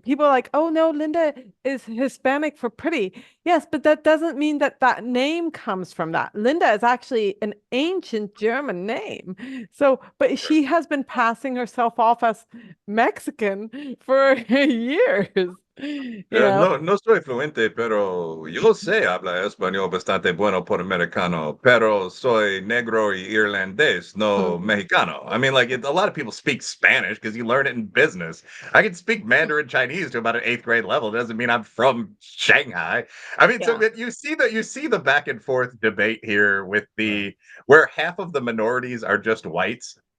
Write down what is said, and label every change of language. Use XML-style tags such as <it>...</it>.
<en>People are like, oh no, Linda is Hispanic for pretty. Yes, but that doesn't mean that that name comes from that. Linda is actually an ancient German name. So, but she has been passing herself off as Mexican for years.</en> <es>No, no soy fluente, pero yo sé hablar español bastante bueno por americano, pero soy negro y irlandés, no mexicano.</es> <en>I mean, like, a lot of people speak Spanish because you learn it in business. I can speak Mandarin Chinese to about an 8th grade level. Doesn't mean I'm from Shanghai. I mean, so Yeah. you see the back and forth debate here with where half of the minorities are just whites.</en>